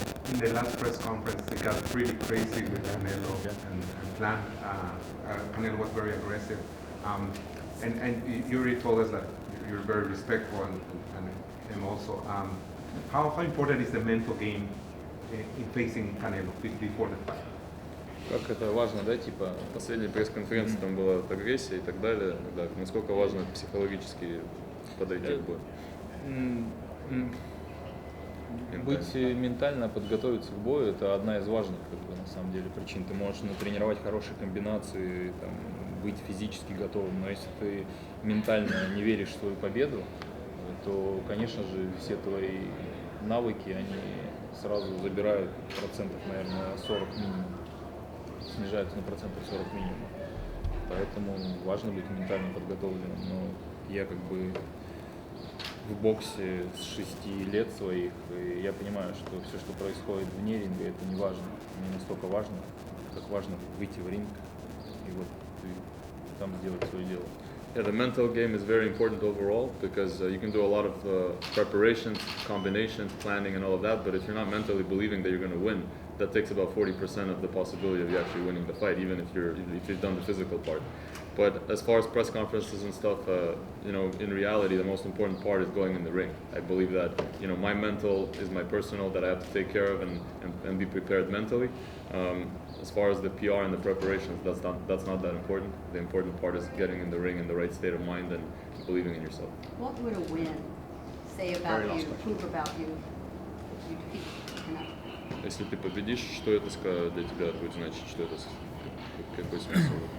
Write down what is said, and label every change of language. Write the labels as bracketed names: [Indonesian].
[English] In the last press conference, they got pretty crazy with Canelo and Plan. Canelo was very aggressive. And you already told us that you're very respectful and also, how important is the mental game in facing Canelo before the fight? [Russian] Как это важно, да, типа? В последней пресс-конференции там была агрессия и так далее. Да, насколько важно психологически подойти к бою. Быть ментально подготовиться к бою — это одна из важных, как бы, на самом деле, причин. Ты можешь натренировать хорошие комбинации, там, быть физически готовым, но если ты ментально не веришь в свою победу, то, конечно же, все твои навыки, они сразу забирают процентов, наверное, 40 минимум, снижаются на процентов 40 минимум. Поэтому важно быть ментально подготовленным, но я как бы в боксе с 6 лет своих, и я понимаю, что все, что происходит вне ринга, это не важно. Не настолько важно, как важно выйти в ринг и вот и там сделать свое дело. [English] Yeah, the mental game is very important overall because you can do a lot of preparations, combinations, planning, and all of that. But if you're not mentally believing that you're going to win, that takes about 40% of the possibility of you actually winning the fight, even if you've done the physical part. But as far as press conferences and stuff, in reality, the most important part is going in the ring. I believe that my mental is my personal that I have to take care of and be prepared mentally. As far as the PR and the preparations, that's not that important. The important part is getting in the ring in the right state of mind and believing in yourself. What would a win say about you, prove about you, if you defeat Canelo? [Russian] Если ты победишь, что это для тебя будет значить, что это какой смысл?